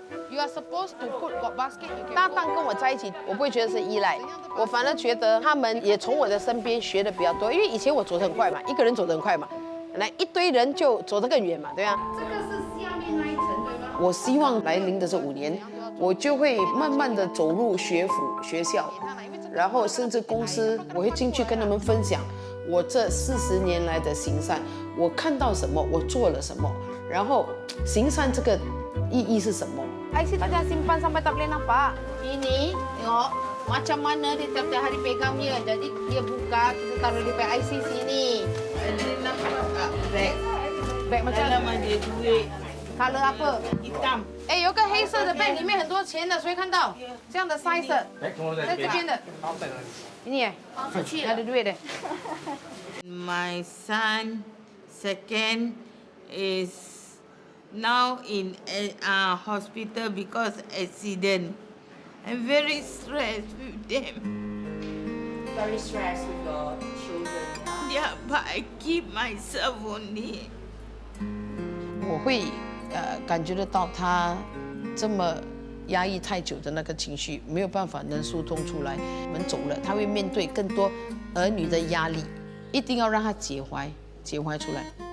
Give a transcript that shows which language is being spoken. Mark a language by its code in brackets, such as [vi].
[en] You are supposed to put got basket. [zh] 搭档跟我在一起，我不会觉得是依赖，我反而觉得他们也从我的身边学的比较多。因为以前我走得很快嘛，一个人走得很快嘛，来一堆人就走得更远嘛，对啊。这个是下面那一层对吗？我希望来临的这5年，我就会慢慢的走入学府、学校，然后甚至公司，我会进去跟他们分享我这40年来的行善，我看到什么，我做了什么，然后行善这个意义是什么？ [ms] IC tak ada simpan sampai tak boleh nampak. Ini tengok macam mana dia tiap-tiap hari pegang dia. Jadi dia buka, kita taruh di beg IC sini. Ini nampak beg. Beg macam dalam ada duit. Color apa? Hitam. [zh] 有个黑色的 bag 里面很多钱的，谁看到？这样的 size 的，在这边的。 [ms] ini ada duit deh. [en] My son, second, is now in a hospital because accident. I'm very stressed with them. Very stressed with your children. Yeah, but I keep myself only. [zh] 我会感觉得到他这么压抑太久的那个情绪没有办法能疏通出来。我们走了，他会面对更多儿女的压力，一定要让他解怀出来。